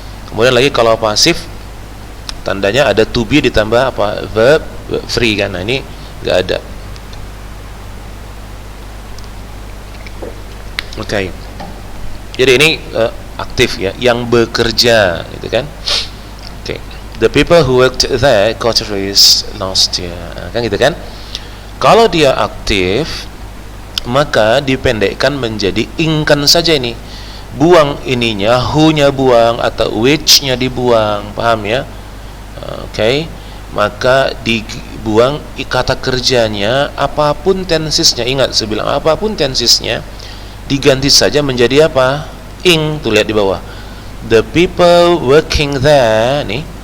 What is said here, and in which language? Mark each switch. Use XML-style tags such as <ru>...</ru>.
<id>Kemudian lagi kalau pasif tandanya ada to be ditambah apa? Verb 3 kan. Nah, ini enggak ada. Oke. Jadi ini aktif, ya, yang bekerja, gitu kan? Oke.</id> <en>The people who worked there got a raise last year,</en> <id>kan gitu kan? Kalau dia aktif, maka dipendekkan menjadi ingkan saja ini. Buang ininya, who-nya buang atau which-nya dibuang, paham, ya? Oke. Maka dibuang kata kerjanya, apapun tensesnya. Ingat saya bilang apapun tensesnya diganti saja menjadi apa? Ing. Tuh lihat di bawah.</id> <en>The people working there,</en> <id>nih.</id>